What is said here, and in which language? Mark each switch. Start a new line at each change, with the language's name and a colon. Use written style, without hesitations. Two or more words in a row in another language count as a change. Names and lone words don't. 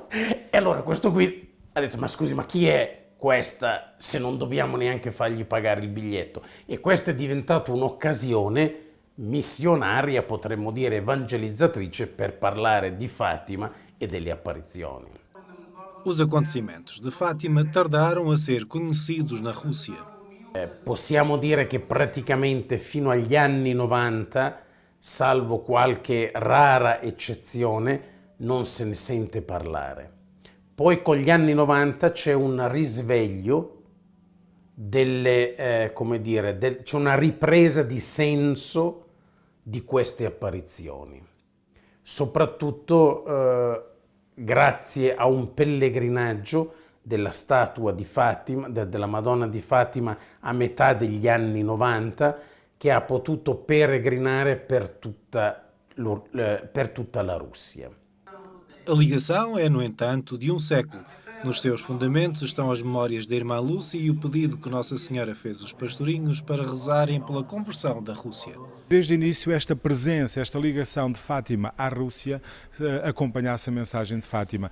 Italian: E allora questo qui ha detto: ma scusi, ma chi è questa se non dobbiamo neanche fargli pagare il biglietto? E questa è diventata un'occasione missionaria, potremmo dire evangelizzatrice, per parlare di Fátima e delle apparizioni.
Portuguese: Os acontecimentos de Fátima tardaram a ser conhecidos na Rússia.
Italian: Possiamo dire che praticamente fino agli anni 90, salvo qualche rara eccezione, non se ne sente parlare. Poi con gli anni 90 c'è un risveglio c'è una ripresa di senso di queste apparizioni, soprattutto grazie a un pellegrinaggio della statua di Fatima, della Madonna di Fatima a metà degli anni 90, che ha potuto peregrinare per tutta la Rússia.
Portuguese: A ligação é, no entanto, de um século. Nos seus fundamentos estão as memórias da irmã Lúcia e o pedido que Nossa Senhora fez aos pastorinhos para rezarem pela conversão da Rússia. Desde o início, esta presença, esta ligação de Fátima à Rússia, acompanhasse a mensagem de Fátima.